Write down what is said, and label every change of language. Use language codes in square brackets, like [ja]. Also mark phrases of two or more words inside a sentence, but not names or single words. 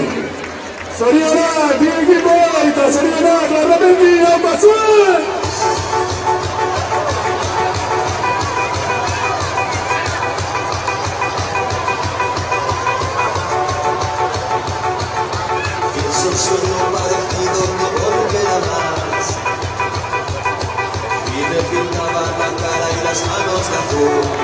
[eu] Zorionak, bi ekipo, eta zorionak, Larramendi, hau bazuen! [es] Pienso sueño parecido no volverá más. Y me pintaban la cara y las manos de azul.